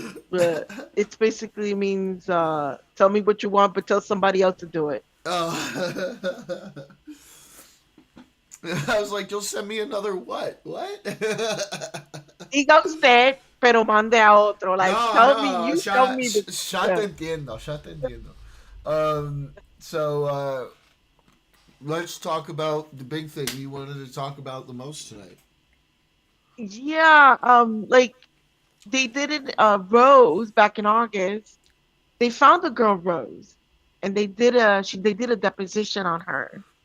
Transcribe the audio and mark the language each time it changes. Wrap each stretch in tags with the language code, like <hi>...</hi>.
<en>but it's basically means tell me what you want, but tell somebody else to do it. Oh. I was like, you'll send me another what? What?</en> <es>Diga usted, pero mande a otro.</es> <en>Like, tell me, you tell me the.</en> <es>Ya te entiendo, ya te entiendo.</es> <en>So, let's talk about the big thing you wanted to talk about the most tonight. Yeah, like they did it. Rose back in August. They found the girl Rose, and they did a deposition on her.</en>